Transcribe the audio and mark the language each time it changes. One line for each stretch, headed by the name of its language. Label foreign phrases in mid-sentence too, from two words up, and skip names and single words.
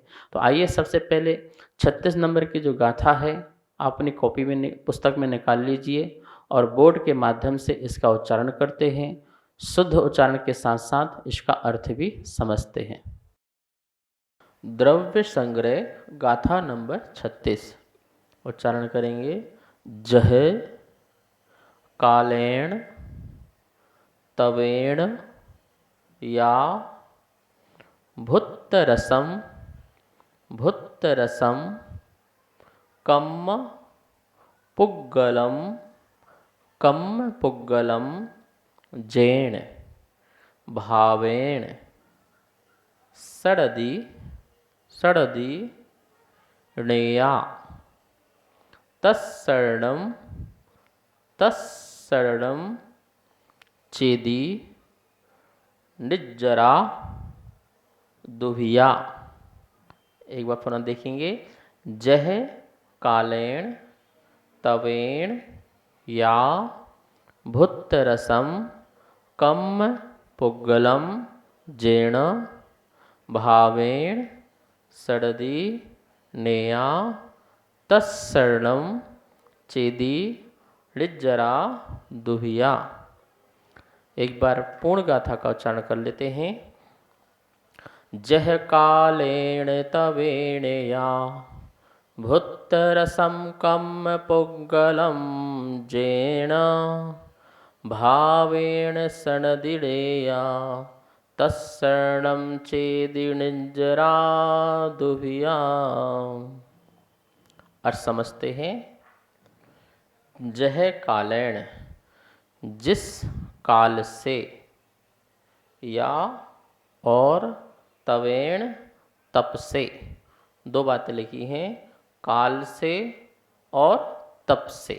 Hindi: तो आइए सबसे पहले 36 नंबर की जो गाथा है आप अपनी कॉपी में पुस्तक में निकाल लीजिए और बोर्ड के माध्यम से इसका उच्चारण करते हैं। शुद्ध उच्चारण के साथ साथ इसका अर्थ भी समझते हैं। द्रव्य संग्रह गाथा नंबर 36 उच्चारण करेंगे।
Prakrit languages: जह कालेण तवेण या भुत्तरसम भुत्तरसम कम पुग्गलम कम पुग्गलम जैण भावेण सड़दी सड़दी णेया तत्सरणम तत्सरणम चेदी निज्जरा दुभिया।
Hindi: एक बार पुनः देखेंगे।
Prakrit languages: जह कालेण तवेण या भुत्तरसम कम पुग्गलम जैण भावेण सड़दी नेया तत्सरणम चेदी ऋज्जरा दुभिया।
Hindi: एक बार पूर्ण गाथा का उच्चारण कर लेते हैं।
Prakrit languages: जह कालेण तवेण या भुत्तरसम कम पुग्गलम जैण भावेण सनदिड़ेया तत्सरणम चेदि निज्जरा दुभिया।
Hindi: अर्थ समझते हैं।
Prakrit languages: जह कालेण
Hindi: जिस काल से, या और तवेण तप से। दो बातें लिखी हैं, काल से और तप से।